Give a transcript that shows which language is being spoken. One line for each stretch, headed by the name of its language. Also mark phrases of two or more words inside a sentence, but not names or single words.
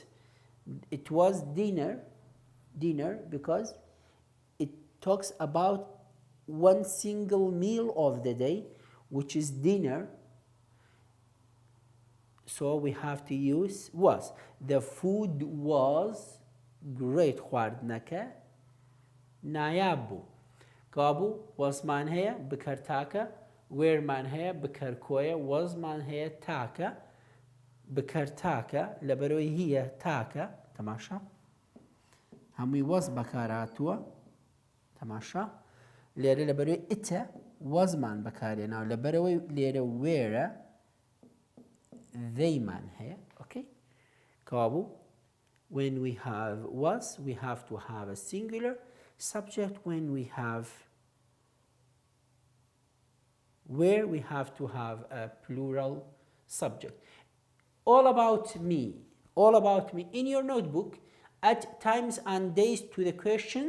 English: It was dinner because it talks about one single meal of the day, which is dinner. So we have to use was. The food was great.
Central Kurdish: خواردنەکە نایاب بوو. کابوو وەزمان هەیە بکەر تاکە، وێرمان هەیە بکەر کۆیە، وەزمان هەیە تاکە بکەر تاکە لەبەرەوەی هیە تاکە. تەماشا هەمووی وەز بەکارهاتووە. تەماشا لێرە لەبەرەوەی ئتە وەزمان بەکارهێناوە لەبەرەوەی لێرە وێرە theyمان هەیە.
English: Okay, کابوو when we have was, we have to have a singular subject. When we have where, we have to have a plural subject. All about me. In your notebook, add times and days to the questions.